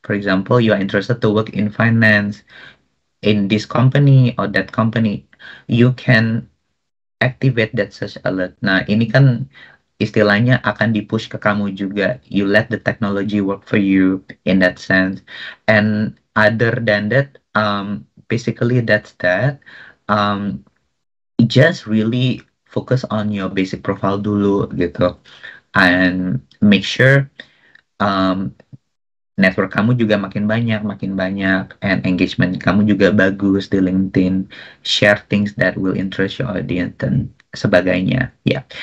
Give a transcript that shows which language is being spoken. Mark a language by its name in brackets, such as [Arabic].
[English] For example, you are interested to work in finance in this company or that company. You can activate that search alert. [Indonesian] Nah, ini kan istilahnya akan di-push ke kamu juga. [English] You let the technology work for you in that sense. And other than that, basically that's that. Just really focus on your basic profile [Indonesian] dulu gitu, [English] and make sure network kamu juga makin banyak, and engagement kamu juga bagus di LinkedIn. Share things that will interest your audience, [Indonesian] dan sebagainya. [English] Yeah.